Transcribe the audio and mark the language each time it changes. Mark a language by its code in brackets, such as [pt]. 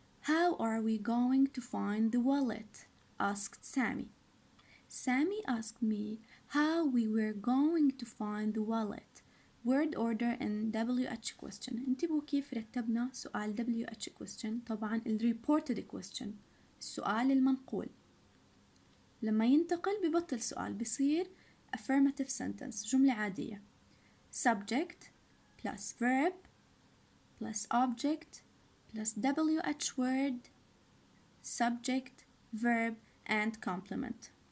[en] How are we going to find the wallet? asked Sammy. Sammy asked me how we were going to find the wallet. Word order and WH question. [ar] انتبهوا كيف رتبنا سؤال [en] WH question. [ar] طبعا [en] reported question [ar] السؤال المنقول. لما ينتقل ببطل سؤال بصير [en] affirmative sentence [ar] جملة عادية. [en] Subject plus verb plus object plus WH word, subject, verb, and complement.